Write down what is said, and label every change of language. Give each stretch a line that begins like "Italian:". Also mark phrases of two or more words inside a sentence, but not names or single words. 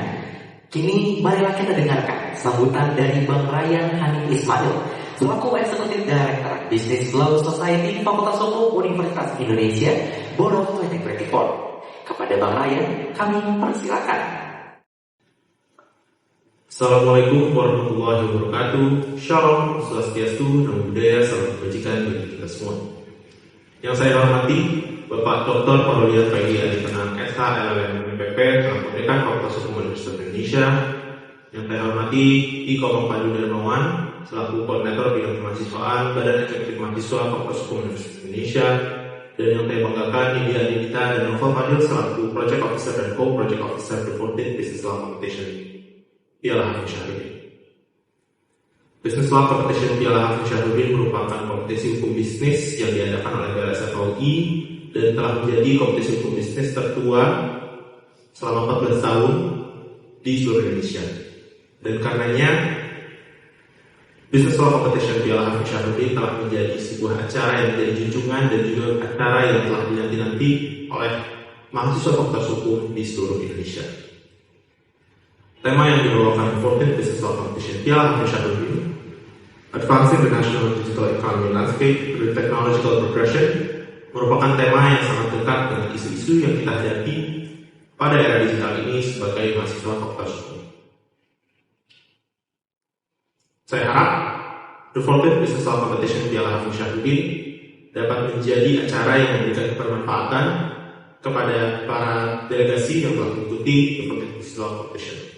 Indonesian: Kini marilah kita dengarkan sambutan dari Bang Ryan Hanif Ismail selaku Eksekutif Director Business Law Society Fakultas Hukum Universitas Indonesia,
English: Board of 2024.
Indonesian: Kepada Bang Ryan, kami persilakan.
Arabic: السلام عليكم ورحمة الله وبركاته.
Indonesian: Shalom, swastiastu, namo buddhaya, salam kebajikan bagi kita semua. Yang saya hormati Bapak Dr. Parolian Paidi Aritonan, SH, LLM, MPP, selaku Dekan Fakultas Hukum Universitas Indonesia. Yang saya hormati Iko Padu Darmawan, selaku Koordinator Bidang Kemahasiswaan Badan Eksekutif Mahasiswa Fakultas Hukum Universitas Indonesia. Dan yang saya banggakan Nidi Adinita dan Nova Fadil, selaku
English: Project Officer
Indonesian: dan
English: Co-Project Officer
Indonesian: The 14th Business Law Competition Piala Hafiz Syahruddin. Business Law Competition Piala Hafiz Syahruddin merupakan kompetisi hukum bisnis yang diadakan oleh BLSF UI dan telah menjadi kompetisi hukum bisnis tertua selama 14 tahun di seluruh Indonesia. Dan karenanya Business Law Competition Piala Hafiz Syahruddin telah menjadi sebuah acara yang menjadi junjungan dan juga acara yang telah dinanti-nanti oleh mahasiswa Fakultas Hukum di seluruh Indonesia. Tema yang dibawakan 14th Business Law Competition Piala Hafiz Syahruddin, Advancing the National Digital Economy Landscape with Technological Progression, merupakan tema yang sangat dekat dengan isu-isu yang kita hadapi pada era digital ini sebagai mahasiswa Fakultas Hukum. Saya harap The 14th Business Law Competition Piala Hafiz Syahruddin dapat menjadi acara yang memberikan bermanfaatan kepada para delegasi yang telah mengikuti The 14th Business Law Competition.